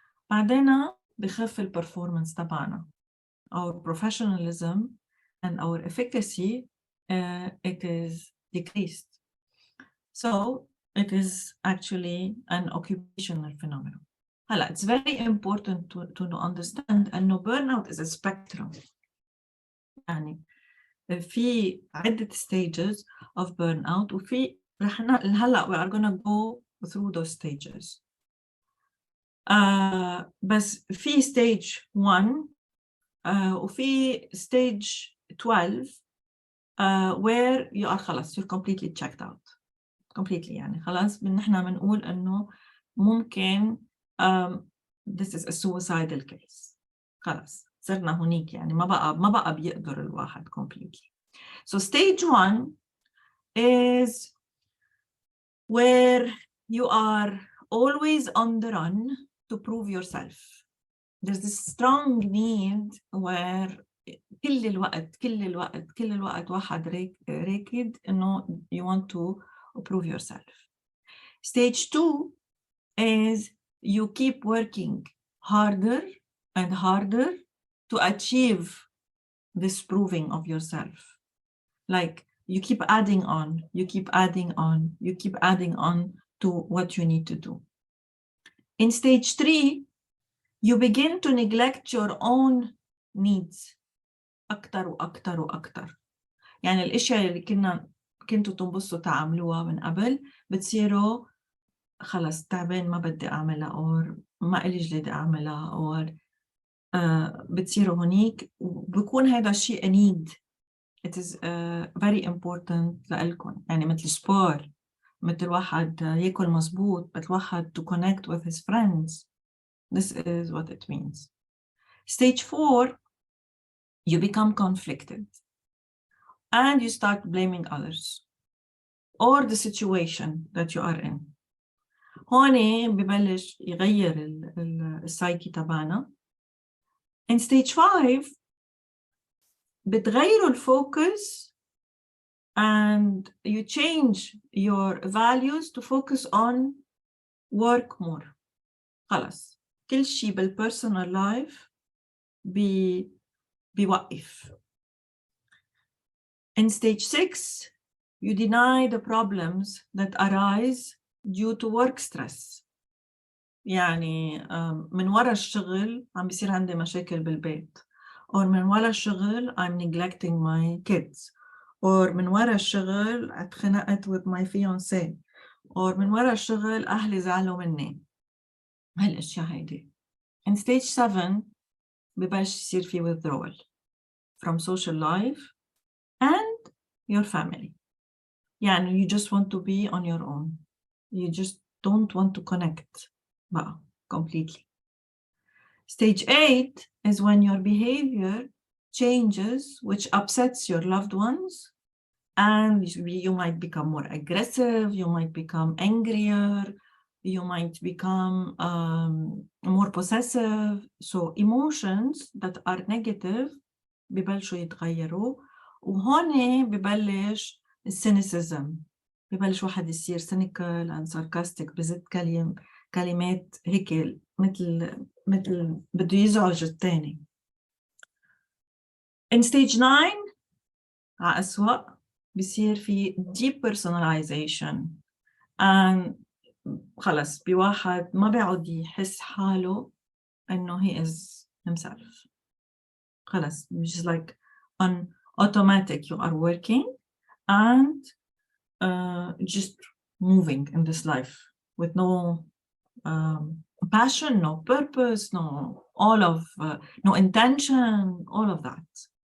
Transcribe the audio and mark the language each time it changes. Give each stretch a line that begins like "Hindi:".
Arabic: بعدين بخف البرفورمانس تبعنا.
English: Our professionalism and our efficacy, it is decreased. So it is actually an occupational phenomenon. It's very important to understand
Arabic: أنه
English: burnout is a spectrum.
Arabic: يعني في عدة
English: stages of burnout,
Arabic: وفي هلا
English: we are going to go through those stages.
Arabic: بس في
English: stage 1
Arabic: وفي
English: stage 12 where you are
Arabic: خلاص
English: you're completely checked out. completely
Arabic: يعني خلاص نحن بنقول إنه ممكن
English: this is a suicidal case.
Arabic: خلاص صرنا هونيك يعني ما بقى بيقدر الواحد
English: completely. So stage 1 is where you are always on the run to prove yourself. There's this strong need where
Arabic: كل الوقت واحد راكد إنه
English: you want to prove yourself. Stage 2 is you keep working harder and harder to achieve this proving of yourself. Like you keep adding on to what you need to do. In stage 3, you begin to neglect your own needs
Arabic: أكتر وأكتر وأكتر. يعني الأشياء اللي كنتوا تنبسطوا تعملوها من قبل بتصيروا خلص تعبان ما بدي أعملها أو ما إلي جلد أعملها أو بتصيروا هونيك وبكون هذا الشيء
English: need. It is very important
Arabic: لألكم. يعني مثل سبور، مثل واحد يأكل مزبوط، مثل واحد
English: to connect with his friends. This is what it means. Stage 4, you become conflicted and you start blaming others or the situation that you are in.
Arabic: هون ببلش يغير السايكي تبعنا.
English: In stage 5
Arabic: بتغيروا الفوكس
English: and you change your values to focus on work more.
Arabic: خلاص كل شيء بال
English: personal life
Arabic: بيوقف.
English: In stage 6 you deny the problems that arise due to work stress.
Arabic: يعني من وراء الشغل عم بيصير عندي مشاكل بالبيت،
English: or
Arabic: من وراء الشغل
English: I'm neglecting my kids, or
Arabic: من وراء الشغل اتخنقت
English: with my fiancé, or
Arabic: من وراء الشغل أهلي زعلوا مني. هالأشياء هيدي.
English: In stage 7
Arabic: ببلش يصير في
English: withdrawal from social life and your family.
Arabic: يعني
English: you just want to be on your own. You just don't want to connect
Arabic: بقى
English: completely. Stage 8 is when your behavior changes, which upsets your loved ones, and you might become more aggressive, you might become angrier, you might become more possessive. So emotions that are negative
Arabic: ببلشوا يتغيروا، وهون ببلش السينيسيزم، ببلش واحد يصير
English: cynical and sarcastic،
Arabic: بزت كلمات هيك مثل بده يزعج الثاني.
English: In stage 9
Arabic: على أسوأ بيصير في
English: depersonalization and
Arabic: خلص بواحد ما بيعود يحس حاله إنه
English: he is himself.
Arabic: خلص
English: just like on automatic you are working and just moving in this life with no passion, no purpose, no intention, all of that.